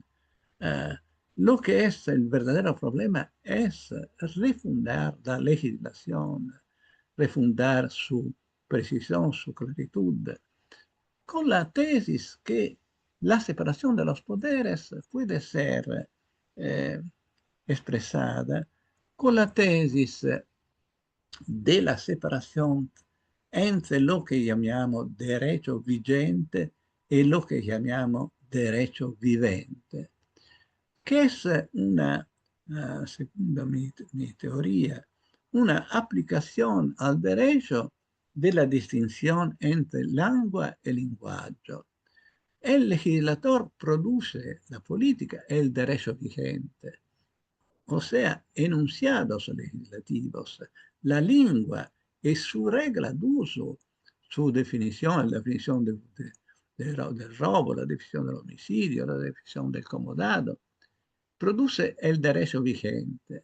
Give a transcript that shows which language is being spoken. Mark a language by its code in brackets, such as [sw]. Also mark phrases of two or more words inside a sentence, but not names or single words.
[es] Uh, lo que es el verdadero problema es refundar la legislación, refundar su precisión, su claritud, con la tesis que la separación de los poderes puede ser eh, expresada con la tesis de la separación entre lo que chiamiamo derecho vigente [it] e lo che chiamiamo [es] derecho vivente, [it] che è una, secondo [es] mi teoria, una aplicación al derecho de la distinción entre lengua y lenguaje. El legislador produce la política, el derecho vigente, o sea, enunciados legislativos, la lengua y su regla de uso, su definición, la definición del robo, la definición del homicidio, la definición del comodado, produce el derecho vigente.